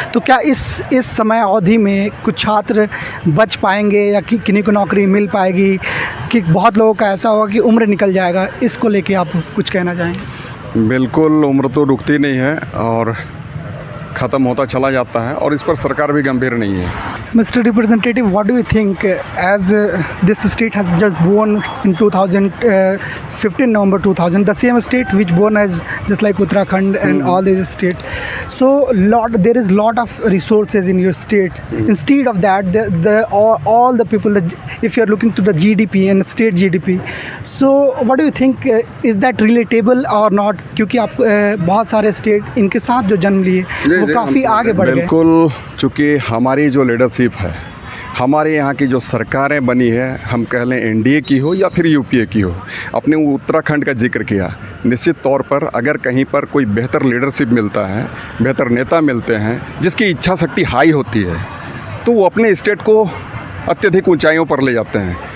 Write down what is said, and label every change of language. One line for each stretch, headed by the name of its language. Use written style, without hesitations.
Hindi: तो क्या इस समय अवधि में कुछ छात्र बच पाएंगे या कि किन्हीं को नौकरी मिल पाएगी, कि बहुत लोगों का ऐसा होगा कि उम्र निकल जाएगा? इसको लेके आप कुछ कहना चाहेंगे? बिल्कुल, उम्र तो रुकती नहीं है और ख़त्म होता चला जाता है, और इस पर सरकार भी गंभीर नहीं है।
English: Mr. Representative, what do you think as this state has just won in 15 November 2000, the same state which won as just like Uttarakhand and all these states. So there is lot of resources in your state. Instead of that, all the people, if you are looking to the GDP and state GDP, so what do you think, is that relatable or not?
Hindi: क्योंकि आप बहुत सारे state इनके साथ जो जन्म लिए वो काफ़ी आगे बढ़ गए। बिल्कुल, चूँकि हमारी जो लीडरशिप है, हमारे यहाँ की जो सरकारें बनी है, हम कह लें एनडीए की हो या फिर यूपीए की हो, अपने उत्तराखंड का जिक्र किया, निश्चित तौर पर अगर कहीं पर कोई बेहतर लीडरशिप मिलता है, बेहतर नेता मिलते हैं जिसकी इच्छा शक्ति हाई होती है, तो वो अपने स्टेट को अत्यधिक ऊंचाइयों पर ले जाते हैं।